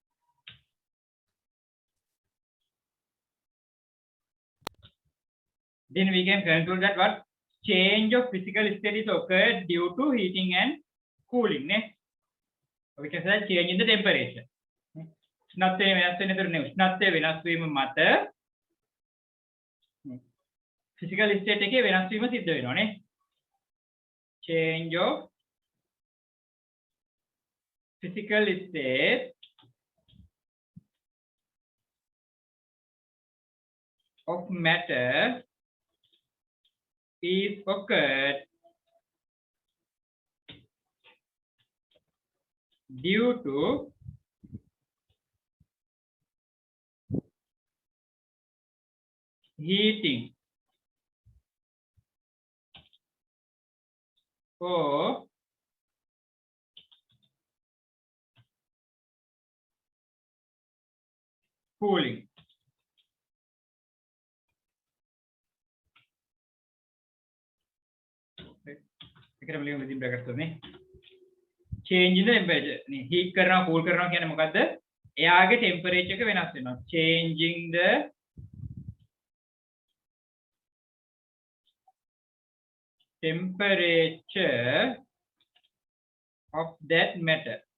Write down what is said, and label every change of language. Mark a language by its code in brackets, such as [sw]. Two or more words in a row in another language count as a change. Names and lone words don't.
[en] Then we can conclude that what change of physical state is occurred due to heating and cooling. [si] Ne? [en] We can say change in the temperature. [si] උෂ්ණත්වය වෙනස් වෙන තුරු නේ උෂ්ණත්වය වෙනස් වීම මත [en] physical state [si] එකේ වෙනස් වීම සිද්ධ වෙනවා නේ. [en] Change of physical state of matter is occurred due to heating or cooling. [si] එකටම ලියමු [en] within brackets [si] වලින් [en] change in the temperature [si] නේ heat කරනවා cool කරනවා කියන්නේ මොකද්ද? එයාගේ temperature එක වෙනස් වෙනවා. [en] changing the temperature of that matter.